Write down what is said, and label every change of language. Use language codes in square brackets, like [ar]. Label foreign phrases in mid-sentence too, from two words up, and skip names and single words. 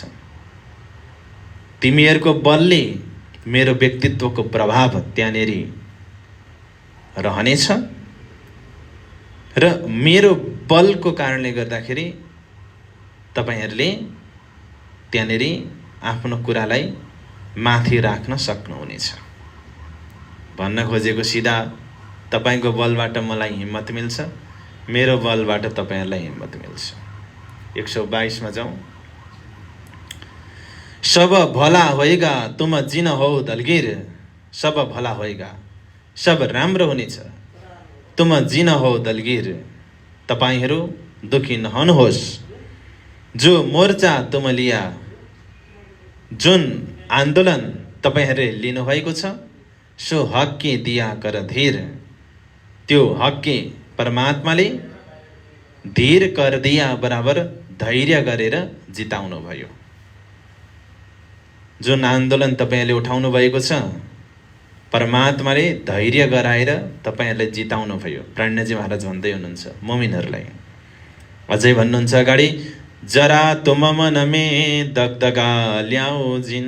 [ne] तिमीहरूको बलले मेरो व्यक्तित्वको प्रभाव त्यहाँनिर रहनेछ र मेरो बलको कारणले गर्दाखेरि तपाईहरुले त्यहाँनिर आफ्नो कुरालाई माथि राख्न सक्नुहुनेछ। भन्न खोजेको सिधा तपाईको बलबाट मलाई हिम्मत मिल्छ, मेरो बलबाट तपाईहरुलाई हिम्मत मिल्छ। 122 मा जाउँ। [hi] सब भला होएगा तुम जिन हो दलगिर, सब भला होएगा, [ne] सब राम्रो हुनेछ, [hi] तुम जिन हो दलगिर, [ne] तपाईहरु दुखी नहुनुहोस्। [hi] जो मोर्चा तुम लिया, [ne] जुन आन्दोलन तपाईहरुले लिनु भएको छ [hi] सो हक्के दिया कर धीर, [ne] त्यो हक्के परमात्माले [hi] धीर कर दिया [ne] बराबर धैर्य गरेर जिताउनु भयो। जुन आन्दोलन तपाईले उठाउनु भएको छ परमात्माले धैर्य गराएर तपाईहरुलाई जिताउनु भयो। प्राणजी महाराज भन्दै हुनुहुन्छ मुमिनहरुलाई। अझै भन्नुहुन्छ अगाडि, [hi] जरा तुम मनमे दगदगा ल्याऊ जिन।